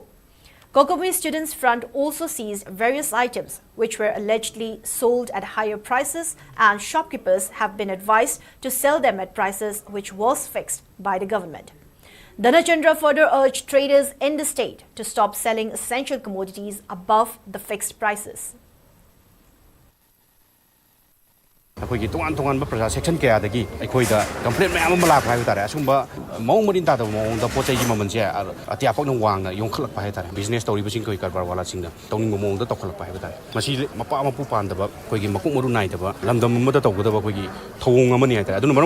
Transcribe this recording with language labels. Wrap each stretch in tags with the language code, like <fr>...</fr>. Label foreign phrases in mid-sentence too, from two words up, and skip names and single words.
<en>Kokomi Students Front also seized various items which were allegedly sold at higher prices, and shopkeepers have been advised to sell them at prices which was fixed by the government. Dhanachandra further urged traders in the state to stop selling essential commodities above the fixed prices.</en> <mni>ꯑꯩꯈꯣꯏꯒꯤ ꯇꯣꯉꯥꯟ ꯄ꯭ꯔꯖꯥ ꯁꯦꯛꯁꯟ ꯀꯌꯥꯗꯒꯤ ꯑꯩꯈꯣꯏꯗ ꯀꯝꯄ꯭ꯂꯦꯟ ꯃꯌꯥꯝ ꯑꯃ ꯂꯥꯛꯄ ꯍꯥꯏꯕ ꯇꯥꯔꯦ ꯑꯁꯨꯝꯕ ꯃꯑꯣꯡ ꯃꯔꯤꯟ ꯇꯥꯗꯕ ꯃꯑꯣꯡꯗ ꯄꯣꯠ ꯆꯩꯒꯤ ꯃꯃꯜꯁꯦ ꯑꯇꯤꯌꯥ ꯄꯛꯅ ꯋꯥꯡꯅ ꯌꯣꯟꯈꯠꯂꯛꯄ ꯍꯥꯏ ꯇꯥꯔꯦ ꯕꯤꯖꯤꯅꯦꯁ ꯇꯧꯔꯤꯕꯁꯤꯡ ꯑꯩꯈꯣꯏ ꯀꯔꯕꯥꯔ ꯋꯥꯂꯥꯁꯤꯡꯅ ꯇꯧꯅꯤꯡꯕ ꯃꯑꯣꯡꯗ ꯇꯧꯈꯠꯂꯛꯄ ꯍꯥꯏꯕ ꯇꯥꯔꯦ ꯃꯁꯤ ꯃꯄꯥ ꯃꯄꯨ ꯄꯥꯟꯗꯕ ꯑꯩꯈꯣꯏꯒꯤ ꯃꯀꯣꯛ ꯃꯔꯨ ꯅꯥꯏꯗꯕ ꯂꯝꯗꯝ ꯑꯃꯗ ꯇꯧꯒꯗꯕ ꯑꯩꯈꯣꯏꯒꯤ ꯊꯧꯑꯣꯡ ꯑꯃꯅꯤ ꯍꯥꯏ ꯇꯥꯔꯦ ꯑꯗꯨꯅ ꯃꯔꯝ</mni>